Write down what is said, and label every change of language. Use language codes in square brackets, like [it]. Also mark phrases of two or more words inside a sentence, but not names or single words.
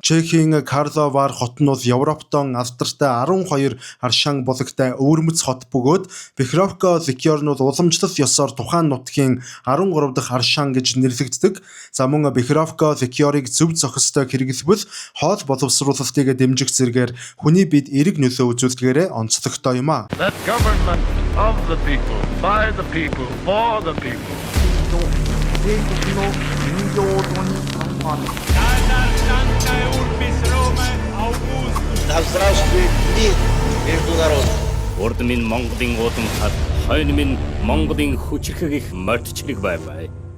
[mn] Чехийн Карловар хот нь бол Европтон алдартай 12 Аршан булагтай өвөрмөц хот бөгөөд Бехровка ликер нь бол уламжлалт ёсоор тухайн нутгийн 13 дахь Аршан гэж нэрлэгддэг. За мөн Бехровка ликерийг зөв зохистой хэрэглэвэл хоол боловсруулалтыг дэмжих зэргээр хүний бид эерэг нөлөө үзүүлдгээрээ онцлогтой юм а. [en] That government of the people, by the people, for the people. [ru] Да здравствует мир между народами. [mn] Урд минь Монголын уудам хад, хойно минь Монголын хүчрхэг их мордчлог бай.